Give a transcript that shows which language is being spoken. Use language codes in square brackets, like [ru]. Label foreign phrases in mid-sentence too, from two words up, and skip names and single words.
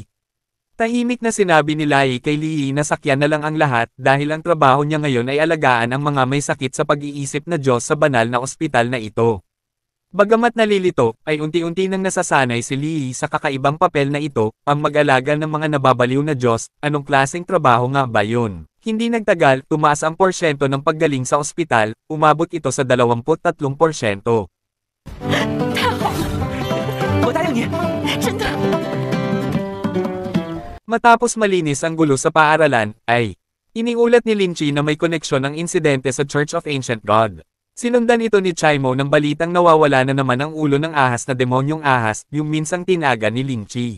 [tl] Tahimik na sinabi ni Lai kay Li na sakyan na lang ang lahat dahil ang trabaho niya ngayon ay alagaan ang mga may sakit sa pag-iisip na Diyos sa banal na ospital na ito. Bagamat nalilito, ay unti-unti nang nasasanay si Li sa kakaibang papel na ito, ang mag-alaga ng mga nababaliw na Diyos. Anong klaseng trabaho nga ba yun? Hindi nagtagal, tumaas ang porsyento ng paggaling sa ospital, umabot ito sa 23%. [zh] 太好了，我答应你，真的。 [tl] Matapos malinis ang gulo sa paaralan, ay iniulat ni Lin Chi na may koneksyon ang insidente sa Church of Ancient God. Sinundan ito ni Chaimo ng balitang nawawala na naman ang ulo ng ahas na demonyong ahas, yung minsang tinaga ni Lin Chi.